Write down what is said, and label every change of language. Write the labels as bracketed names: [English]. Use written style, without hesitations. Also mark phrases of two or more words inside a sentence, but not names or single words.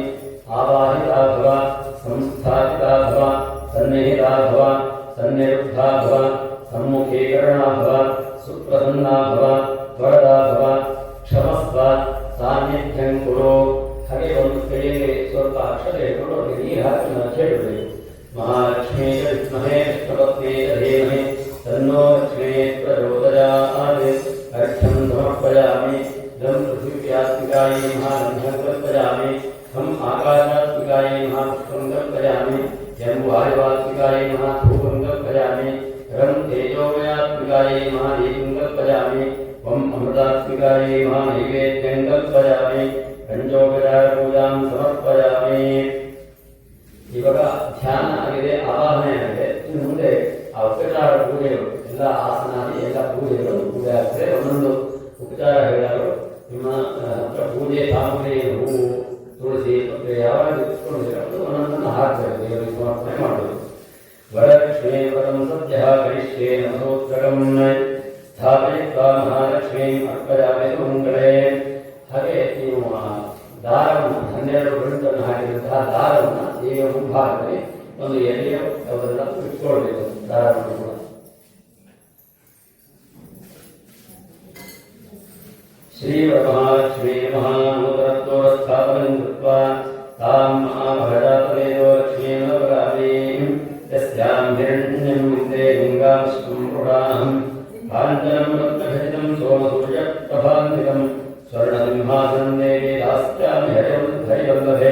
[Sanskrit] ಆವಾಹಿತಾ ಭವ ಸಂಸ್ಥಾಪಿತಾ ಭವ ಸನ್ನಿಹಿತಾ ಭವ ಸನ್ನಿರುದ್ಧಾ ಭವ सम्मुखीकरणा भव सुप्रसन्ना भव वरदा भव क्षमस्व सान्निध्यं कुरु. [Kannada] ಹಾಗೆ ಒಂದು ಕೈಯಲ್ಲಿ ಸ್ವಲ್ಪ ಅಕ್ಷತೆ ಇಟ್ಕೊಂಡು ಅವರಿಗೆ ನೀರು ಹಾಕಿ ಹೇಳಬೇಕು. [Sanskrit] ಮಹಾಲಕ್ಷ್ಮೀ ವಿದ್ಮಹೇ ವಿಷ್ಣುಪತ್ನೇ ಧೀಮಹಿ ತನ್ನೋ ಲಕ್ಷ್ಮೀ ಪ್ರಚೋದಯಾತ್. ಅರ್ಘ್ಯಂ ಸಮರ್ಪಯಾಮಿ. ಗಂ ಪೃಥಿವ್ಯಾತ್ಮಿಕಾಯೈ ಮಹಾರಂಭಂ ಕಲ್ಪಯಾಮಿ. ಹಂ ಆಕಾಶಾತ್ಮಿಕಾಯೈ ಮಹಾಪುಷ್ಪಂ ಕಲ್ಪಯಾಮಿ. ಯಂ ವಾಯುವಾತ್ಮಿಕಾಯೈ ಮಹಾಧೂಪಂ ಕಲ್ಪಯಾಮಿ. रं तेजोमयात्मिकायै महादीपं कल्पयामि. वं अमृतात्मिकायै महानैवेद्यं कल्पयामि. पञ्चोपचारपूजां समर्पयामि. [Kannada] ಇವಾಗ ಧ್ಯಾನ ಆಗಿದೆ, ಆವಾಹನೆ ಆಗಿದೆ. ಇನ್ನು ಮುಂದೆ ಆ ಉಪಚಾರ ಪೂಜೆಗಳು ಎಲ್ಲ ಆಸನಾದಿ ಎಲ್ಲ ಪೂಜೆಗಳು ಪೂಜೆ ಆಗ್ತದೆ. ಒಂದೊಂದು ಉಪಚಾರ ಹೇಳಲು ನಿಮ್ಮ ಪೂಜೆ ಸಾಮಗ್ರಿ ಹೂವು ತುಳಸಿ ಮತ್ತು ಯಾವಾಗ ಇಟ್ಕೊಂಡಿರೋ ಒಂದೊಂದನ್ನು ಹಾಕಬೇಕು, ದೇವರಿಗೆ ಸಮರ್ಪಣೆ ಮಾಡಬೇಕು. [Sanskrit] वरलक्ष्मी वरं सद्यः करिष्ये नमोत्तरं स्थापयित्वा महालक्ष्मीम् अर्पयामि सुमङ्गले. [Kannada] ಹಾಗೆ ನೀವು ದಾರವನ್ನು 12 ಗಂಟನ್ನು ಹಾಕಿದಂತಹ ದಾರವನ್ನು ದೇವಿಯ ಮುಂಭಾಗದಲ್ಲಿ ಒಂದು ಎಲೆಯ ಅವರೆಲ್ಲ ಇಟ್ಕೊಳ್ಬೇಕು. ದಾರವನ್ನು ಕೂಡ [Sanskrit] श्रीवरमहालक्ष्मी महानूतनत्वस्थापनं कृत्वा तां महाभरजातवेदो लक्ष्मीं नवरामीं. यस्यां हिरण्यं विन्दे लिङ्गांशं पुराणं काञ्चनं रत्नखचितं सोमसूर्यप्रभान्वितं स्वर्णसिंहासनं देवी दास्यामि हरिवल्लभे.